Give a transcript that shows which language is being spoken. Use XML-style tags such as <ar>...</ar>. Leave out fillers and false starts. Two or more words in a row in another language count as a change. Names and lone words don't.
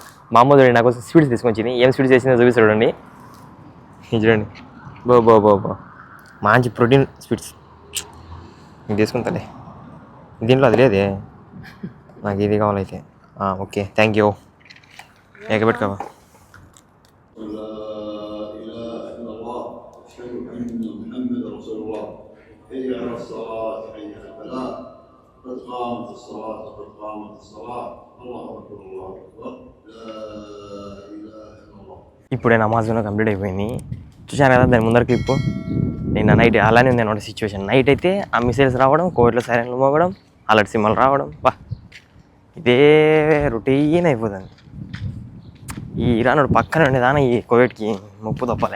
<te>మా అమ్మ చూడండి నాకు స్వీట్స్ తీసుకొచ్చింది. ఏం స్వీట్స్ చేసిందో చూపిస్తాడు చూడండి. చూడండి బో మంచి</te> <en>protein sweets</en> <te>నేను తీసుకుంటాలే. దీంట్లో అది లేదే, నాకు ఇది కావాలైతే.</te> <en>okay, thank you.</en> <te>ఎగబెట్టుకోవా.</te> <ar>قد قامت الصلاة قد قامت الصلاة الله أكبر الله أكبر لا إله إلا الله.</ar> <te>ఇప్పుడే నమాజ్ కంప్లీట్ అయిపోయింది. చూశాను కదా దాని ముందర క్లిప్. నిన్న నైట్ అలానే ఉంది అనమాట సిచ్యువేషన్. నైట్ అయితే ఆ మిసైల్స్ రావడం, కోవిడ్లో సైరన్లు మోగడం, అలర్ట్ సిమ్మలు రావడం, ఇదే రొటీన్ అయిపోతుంది. ఈ ఇరాన్ పక్కన ఉండేదాన్ని ఈ కోవిడ్కి ముప్పు తప్పలే.</te>